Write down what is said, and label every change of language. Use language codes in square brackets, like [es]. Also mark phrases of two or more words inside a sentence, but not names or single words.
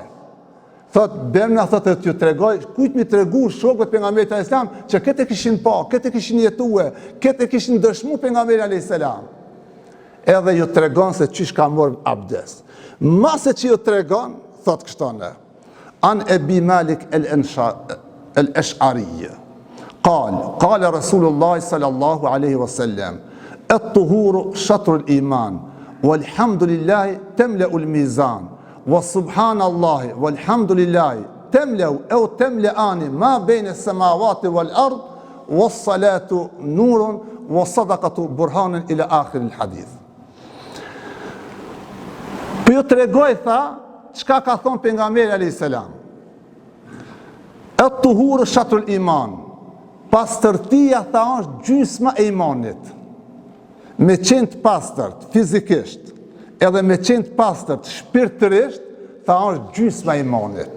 [sq] Thot, Berna thotë t'ju tregoj, kujt mi tregu shokët pejgamberit [ar] عليه السلام [sq] që këtë kishin pa, këtë kishin jetue, këtë kishin dëshmu pejgamberi [ar] عليه السلام. [sq] Edhe ju tregon se çish ka marrë abdes. Mase që ju tregon, thot kështone, [ar] عن أبي مالك الأشعري, قال رسول الله صلى الله عليه وسلم الطهور شطر الإيمان والحمد لله تملأ الميزان وسبحان الله والحمد لله تملأ أو تملأان ما بين السماوات والأرض والصلاة نور والصدقة برهان إلى آخر الحديث. [sq] Po ju tregoj, tha, çka ka thonë pejgamberi [ar] عليه السلام. الطهور شطر الإيمان. [sq] Pastërtia, tha, është gjysma e imanit. Me qenë të pastërt fizikisht, edhe me qenë të pastërt shpirtërisht, tha, është gjysma e imanit.